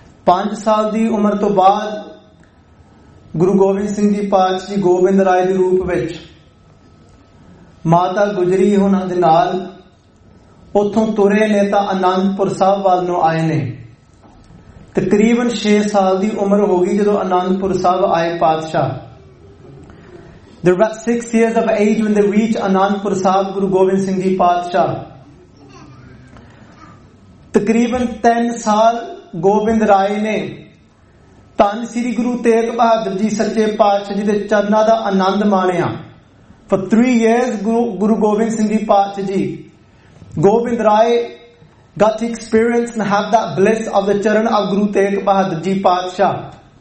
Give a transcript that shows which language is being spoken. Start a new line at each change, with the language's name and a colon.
Punjabi: 5 ਸਾਲ ਦੀ ਉਮਰ ਤੋਂ ਬਾਅਦ ਗੁਰੂ ਗੋਬਿੰਦ ਸਿੰਘ ਜੀ ਪਾਤਸ਼ਾਹ ਜੀ ਗੋਬਿੰਦ ਰਾਏ ਦੇ ਰੂਪ ਵਿੱਚ ਮਾਤਾ ਗੁਜਰੀ ਉਹਨਾਂ ਦੇ ਨਾਲ ਉਥੋਂ ਤੁਰੇ ਨੇ ਤਾਂ ਅਨੰਦਪੁਰ ਸਾਹਿਬ ਵੱਲ ਨੂੰ ਆਏ ਨੇ। ਤਕਰੀਬਨ 6 ਸਾਲ ਦੀ ਉਮਰ ਹੋ ਗਈ ਜਦੋਂ ਅਨੰਦਪੁਰ ਸਾਹਿਬ ਆਏ ਪਾਤਸ਼ਾਹ।
English: There were 6 years of age when they reached Anandpur Sahib Guru Gobind Singh ji ਪਾਤਸ਼ਾਹ।
Punjabi: ਤਕਰੀਬਨ 3 ਸਾਲ ਗੋਬਿੰਦ ਰਾਏ ਨੇ ਧੰਨ ਸ੍ਰੀ ਗੁਰੂ ਤੇਗ ਬਹਾਦਰ ਜੀ ਸੱਚੇ ਪਾਤਸ਼ਾਹ ਜੀ ਦੇ ਚਰਨਾਂ ਦਾ ਆਨੰਦ ਮਾਣਿਆ।
English: For 3 years Guru Gobind Singh ji ਪਾਤਸ਼ਾਹ ji Gobind Rai got experience and have the bless of the charan of Guru Tegh Bahadur ji ਪਾਤਸ਼ਾਹ।